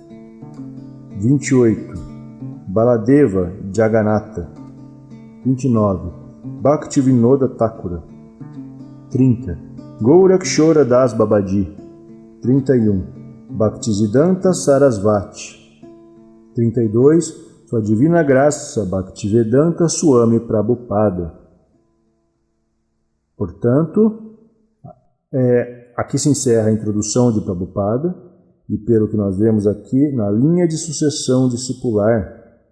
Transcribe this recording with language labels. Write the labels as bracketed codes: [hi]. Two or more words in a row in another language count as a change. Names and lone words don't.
[pt] 28. Baladeva Jagannatha. 29. Bhaktivinoda Thakura. 30. Gaurakshora Das Babaji. 31. Bhaktisiddhanta Sarasvati. 32. Sua Divina Graça Bhaktivedanta Swami Prabhupada. Portanto, aqui se encerra a introdução de Prabhupada, e pelo que nós vemos aqui, na linha de sucessão discipular,